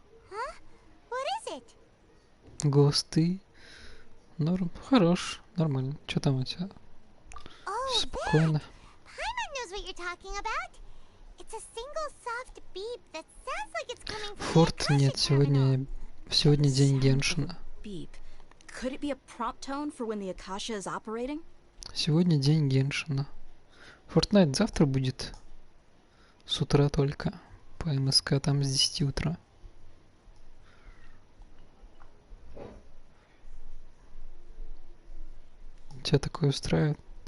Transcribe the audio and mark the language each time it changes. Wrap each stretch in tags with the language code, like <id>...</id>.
<en>Huh? What is it?</en> <ru>Госты. Норм. Хорош. Нормально. Что там у тебя? Спокойно.</ru> <en>Paimon knows what you're talking about. It's a single soft beep that sounds like it's coming from</en> <ru>Форт нет, сегодня день геншина.</ru> <en>Could it be a prompt tone for when the Akasha is operating?</en> <ru>Сегодня день геншина. Fortnite завтра будет. С утра только. По МСК там с 10 утра. Тебя такое устраивает?</ru>